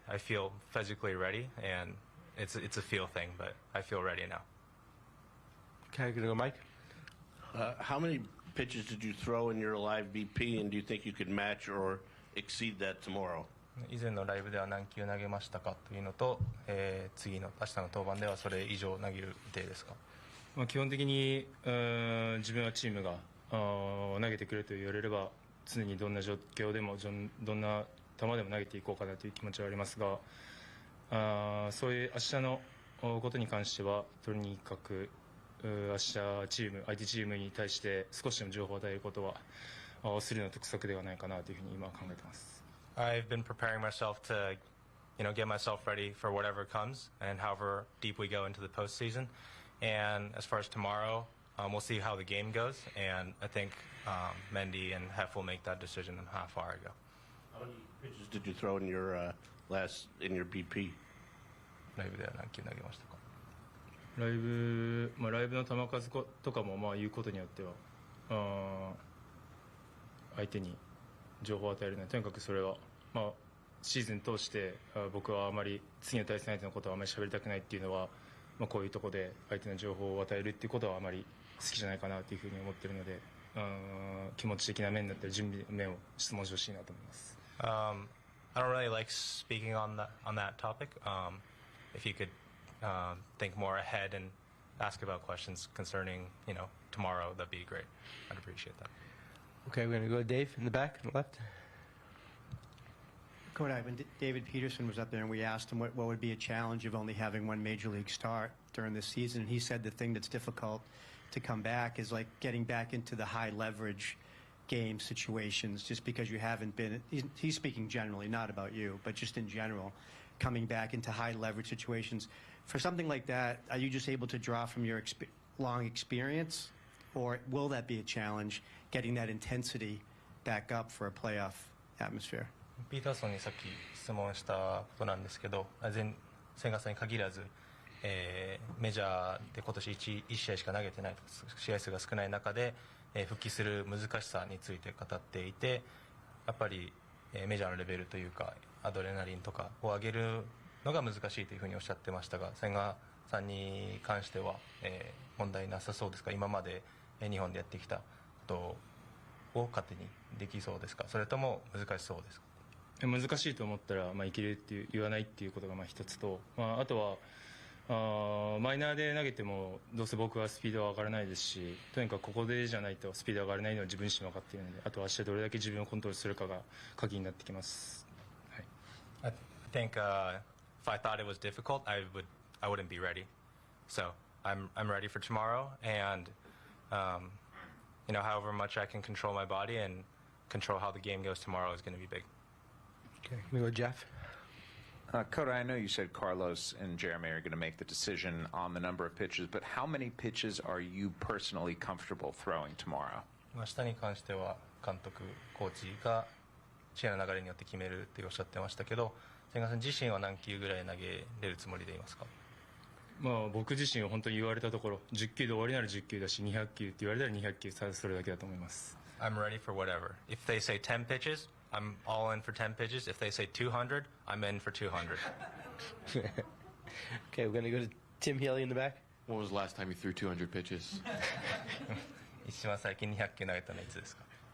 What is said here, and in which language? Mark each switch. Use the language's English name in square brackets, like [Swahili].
[English] I feel physically ready, and it's a feel thing, but I feel ready now. Okay, gonna go, Mike. How many pitches did you throw in your live BP, and do you think you could match or exceed that tomorrow? [Japanese] 以前のライブでは何球投げましたかというのと、次の明日の登板ではそれ以上投げる予定ですか？基本的に自分はチームが投げてくれと言われれば常にどんな状況でもどんな球でも投げていこうかなという気持ちはありますが、そういう明日のことに関してはとにかく明日相手チームに対して少しでも情報を与えることはするの得策ではないかなというふうに今は考えています。 [English] I've been preparing myself to, get myself ready for whatever comes and however deep we go into the postseason. And as far as tomorrow, we'll see how the game goes. And I think Mendy and Hef will make that decision on how far I go. How many pitches did you throw in your BP? [Japanese] ライブでは何球投げましたか？ライブの球数とかも言うことによっては相手に情報を与えるのでとにかくそれはシーズン通して僕はあまり次の対戦相手のことはあまり喋りたくないっていうのはこういうところで相手の情報を与えるっていうことはあまりきじゃないかなというふうに思っているので、気持ち的な面だったり準備の面を質問してほしいなと思います。 [English] I don't really like speaking on that topic. If you could think more ahead and ask about questions concerning, tomorrow, that'd be great. I'd appreciate that. Okay, we're going to go to Dave in the back on the left. Kodai, when David Peterson was up there and we asked him what would be a challenge of only having one major league start during this season, he said the thing that's difficult to come back is like getting back into the high leverage game situations, just because you haven't been, he's speaking generally, not about you, but just in general, coming back into high leverage situations. For something like that, are you just able to draw from your long experience, or will that be a challenge, getting that intensity back up for a playoff atmosphere? [Japanese] ピーターソンにさっき質問したことなんですけど、千賀さんに限らず、メジャーで今年1試合しか投げてない、試合数が少ない中で、復帰する難しさについて語っていて、やっぱり、メジャーのレベルというかアドレナリンとかを上げるのが難しいというふうにおっしゃってましたが、千賀さんに関しては、問題なさそうですか？今まで日本でやってきたことを勝手にできそうですか？それとも難しそうですか？難しいと思ったら、いけるって言わないっていうことが一つと、あとはマイナーで投げてもどうせ僕はスピードは上がらないですし、とにかくここでじゃないとスピード上がらないのは自分自身分かっているので、あとは明日どれだけ自分をコントロールするかが鍵になってきます。 [English] I think if I thought it was difficult, I wouldn't be ready. So I'm ready for tomorrow, and however much I can control my body and control how the game goes tomorrow is going to be big. Okay, can we go to Jeff? Kodai, I know you said Carlos and Jeremy are going to make the decision on the number of pitches, but how many pitches are you personally comfortable throwing tomorrow? [Japanese] 明日に関しては監督、コーチが試合の流れによって決めるっておっしゃってましたけど、千賀さん自身は何球ぐらい投げれるつもりでいますか？僕自身は本当に言われたところ、10球で終わりなら10球だし、200球って言われたら200球、それだけだと思います。 [English] I'm ready for whatever. If they say 10 pitches, I'm all in for 10 pitches. If they say 200, I'm in for 200. Okay, we're going to go to Tim Healy in the back. When was the last time you threw 200 pitches? [Japanese] 一番最近200球投げたのはいつですか